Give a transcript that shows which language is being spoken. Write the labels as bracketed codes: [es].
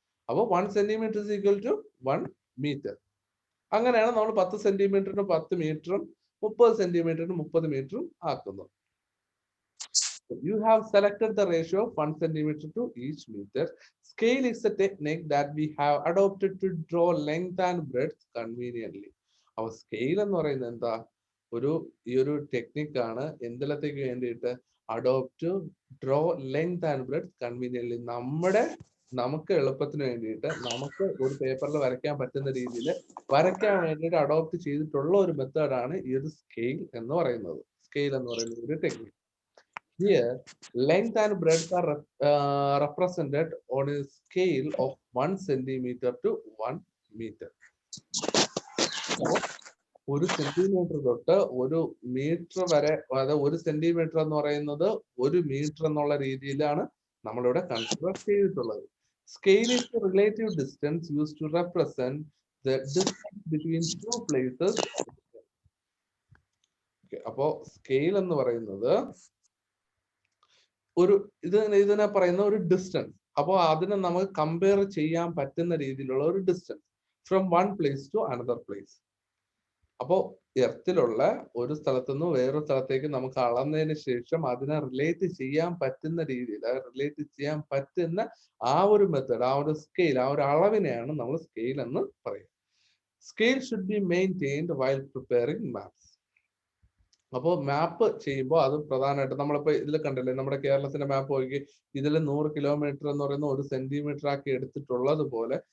[ml] അപ്പൊ 1 centimetre [en] is equal to [ml] 1 metre. അങ്ങനെയാണ് നമ്മൾ 10 സെന്റിമീറ്ററിന് 10 മീറ്ററും 30 സെന്റിമീറ്ററിന് 30 മീറ്ററും ആക്കുന്നത്. [en] You have selected the ratio of 1 centimeter to each meter. Scale is a technique that we have adopted to draw length and breadth conveniently. [ml] Our scale എന്ന് പറയുന്നത് എന്താ? ഈ ഒരു ടെക്നിക് ആണ് എന്തിലത്തേക്ക് വേണ്ടിയിട്ട്? [en] Adopt to draw length and breadth conveniently. [ml] നമുക്ക് എളുപ്പത്തിന് വേണ്ടിയിട്ട് നമുക്ക് ഒരു പേപ്പറിൽ വരയ്ക്കാൻ പറ്റുന്ന രീതിയിൽ വരയ്ക്കാൻ വേണ്ടിയിട്ട് അഡോപ്റ്റ് ചെയ്തിട്ടുള്ള ഒരു മെത്തേഡാണ് ഈ ഒരു സ്കെയിൽ എന്ന് പറയുന്നത്. സ്കെയിൽ എന്ന് പറയുന്ന ഒരു technique. [en] Here, length and breadth are represented on a scale of 1 centimeter to 1 meter. [ml] ഒരു സെന്റിമീറ്റർ തൊട്ട് 1 മീറ്റർ വരെ, അതായത് 1 സെന്റിമീറ്റർ എന്ന് പറയുന്നത് 1 മീറ്റർ എന്നുള്ള രീതിയിലാണ് നമ്മളിവിടെ കൺസിഡർ ചെയ്തിട്ടുള്ളത്. [en] Scale is the relative distance used to represent the distance between two places. [ml] Okay, അപ്പോ സ്കെയിൽ എന്ന് പറയുന്നത് ഇതിനെ പറയുന്ന ഒരു ഡിസ്റ്റൻസ്. അപ്പോൾ അതിനെ നമുക്ക് കമ്പയർ ചെയ്യാൻ പറ്റുന്ന രീതിയിലുള്ള ഒരു distance [en] From one place to another place. [ml] അപ്പോൾ എർത്തിലുള്ള ഒരു സ്ഥലത്തു നിന്ന് വേറൊരു സ്ഥലത്തേക്ക് നമുക്ക് അളന്നതിന് ശേഷം അതിനെ റിലേറ്റ് ചെയ്യാൻ പറ്റുന്ന രീതിയിൽ, റിലേറ്റ് ചെയ്യാൻ പറ്റുന്ന ആ ഒരു മെത്തേഡ്, ആ ഒരു സ്കെയിൽ, ആ ഒരു അളവിനെയാണ് നമ്മൾ സ്കെയിൽ എന്ന് പറയുന്നത്. [en] Scale should be maintained while preparing maps. [ml] അപ്പോൾ മാപ്പ് ചെയ്യുമ്പോൾ അത് പ്രധാനമായിട്ട് നമ്മളിപ്പോൾ ഇതിൽ കണ്ടില്ലേ, നമ്മുടെ കേരളത്തിന്റെ മാപ്പ് നോക്കി, ഇതിൽ 100 കിലോമീറ്റർ എന്ന് പറയുന്ന 1 സെന്റിമീറ്റർ ആക്കി എടുത്തിട്ടുള്ളത് പോലെ.